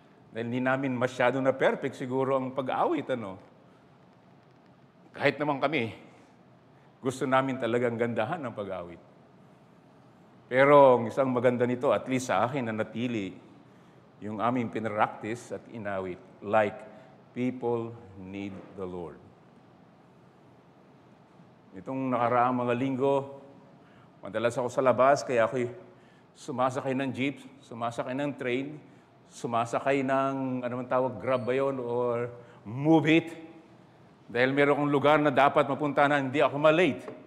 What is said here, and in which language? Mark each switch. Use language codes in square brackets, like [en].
[tl] Dahil hindi namin masyado na perfect siguro ang pag-awit. Kahit naman kami, gusto namin talagang gandahan ang pag-awit. Pero ang isang maganda nito, at least sa akin, na natili yung aming pinractice at inawit. [en] Like, people need the Lord. [tl] Itong nakaraang mga linggo, madalas ako sa labas, kaya ako'y sumasakay ng jeep, sumasakay ng train, sumasakay ng, ano man tawag, Grab ba yun, or Move It. Dahil meron akong lugar na dapat mapunta na hindi ako malate.